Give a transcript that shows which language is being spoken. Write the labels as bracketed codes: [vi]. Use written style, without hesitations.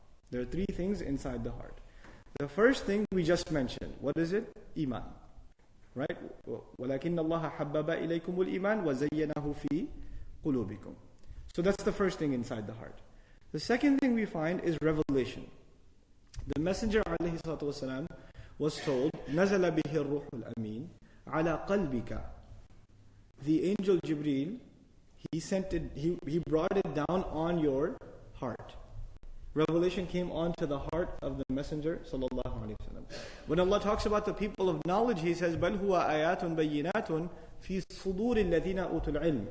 [en] There are 3 things inside the heart. The first thing we just mentioned. What is it? Iman. Right? [ar] وَلَكِنَّ اللَّهَ حَبَّبَ إِلَيْكُمُ الْإِيمَانِ وَزَيَّنَهُ فِي قُلُوبِكُمْ. [en] So that's the first thing inside the heart. The second thing we find is revelation. The Messenger ﷺ was told, [ar] نَزَلَ بِهِ الرُّحُ الْأَمِينَ عَلَى قَلْبِكَ. [en] The angel Jibreel, he brought it down on your heart. Revelation came onto the heart of the Messenger sallallahu alaihi wasallam. When Allah talks about the people of knowledge, He says, [ar] "Bal huwa ayatun bayyinatun fi sudur alladhina utul ilm."